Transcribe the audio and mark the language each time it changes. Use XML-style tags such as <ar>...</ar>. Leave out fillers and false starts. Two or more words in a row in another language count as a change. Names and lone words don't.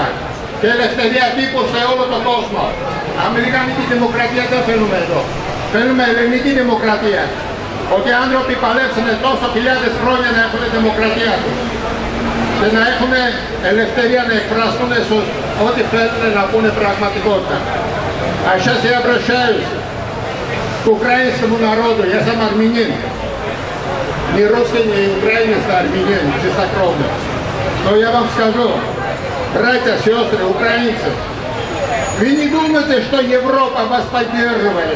<el>Και ελευθερία τύπου σε όλο τον κόσμο. Αμερικανική δημοκρατία δεν θέλουμε εδώ. Θέλουμε ελληνική δημοκρατία. Ότι οι άνθρωποι παλέψουν τόσο χιλιάδες χρόνια να έχουν δημοκρατία τους. Και να έχουν ελευθερία να εκφραστούν ό,τι θέλουν να πούνε πραγματικότητα.</el> <ru>А сейчас я обращаюсь к украинскому народу, я сам армянин. Не русский, не украинец, а армянин, чистокровно. Но я вам скажу, братья, сестры, украинцы, вы не думайте, что Европа вас поддерживает.</ru>